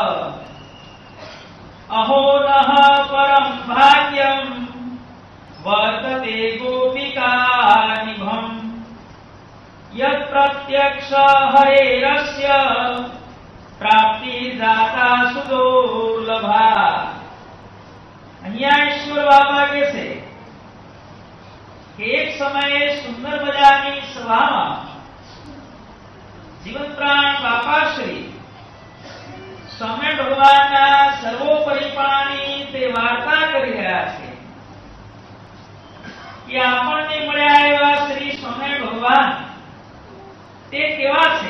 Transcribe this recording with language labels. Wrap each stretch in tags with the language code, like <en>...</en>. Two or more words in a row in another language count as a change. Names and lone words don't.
<sa>अहो नः परं भाग्यं वर्तते गोपिकानिभं यत् प्रत्यक्ष हरेरस्य प्राप्तिर्जाता सुदुर्लभा.</sa> <gu>અહીંયા ઈશ્વર બાબા કહે છે કે એક સમયે સુંદર મજાની સભામાં જીવન પ્રાણ બાપાશ્રી સ્વામી ભગવાનના સર્વોપરીપણાની તે વાર્તા કરી રહ્યા છે કે આપણને મળ્યા એવા શ્રી સ્વામી ભગવાન તે કેવા છે.</gu>